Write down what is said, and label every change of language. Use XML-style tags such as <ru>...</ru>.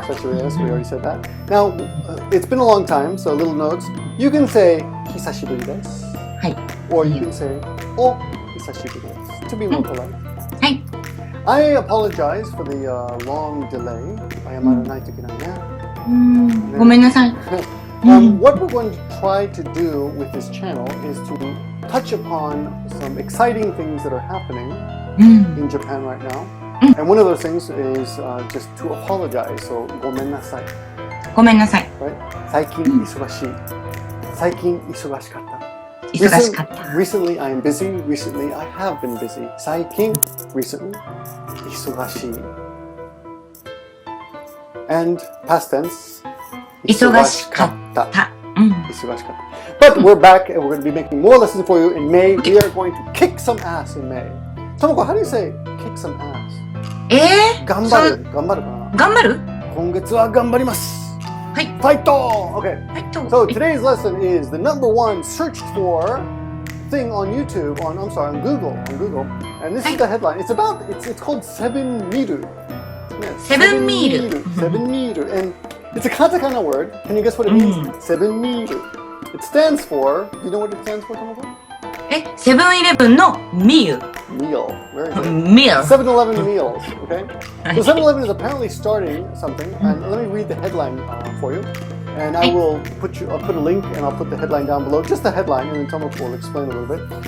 <ja>久しぶりです。</ja> <en>We already said that. Now, it's been a long time, so little notes. You can say</en> <ja>久しぶりです。はい。</ja> <en>Or you can say</en> <ja>お久しぶりです。</ja> <en>To be more polite.</en> <ja>はい。</ja> <en>I apologize for the long delay.</en> <ja>謝らないといけないね。ごめんなさい。</ja> <en>What we're going to try to do with this channel is to touch upon some exciting things that are happening in Japan right now. And one of those things is just to apologize.</en> <ja>So, ごめんなさい。ごめんなさい。 Right? 最近忙しい。最近忙しかった。忙しかった。</ja> <en>Recently, I am busy. Recently, I have been busy.</en> <ja>最近、recently, 忙しい。</ja> <en>And past tense,</en> <ja>忙しかった。忙しかった。</ja> <en>But we're back and we're going to be making more lessons for you in May. We are going to kick some ass in May. Tomoko, how do you say kick some ass?</en> <ja>頑張るかな頑張る今月は頑張ります。はい。ファイト Okay. ファイト</ja> <en>So today's lesson is the number one searched for thing on YouTube, on Google. And this is the headline. It's called セブンミール.</en> <ja>セブンミール。</ja> <en>セブンミール.And it's a katakana word. Can you guess what it means? セブンミール.It stands for, do you know what it stands for, Tomoko?</en> <ja>セブンイレブンのミール。</ja> <en>Meal. Very good. Meal. 7-Eleven meals, okay? So 7-Eleven is apparently starting something, and let me read the headline for you. And I'll put a link and I'll put the headline down below, just the headline, and then Tomoko will explain a little bit.</en>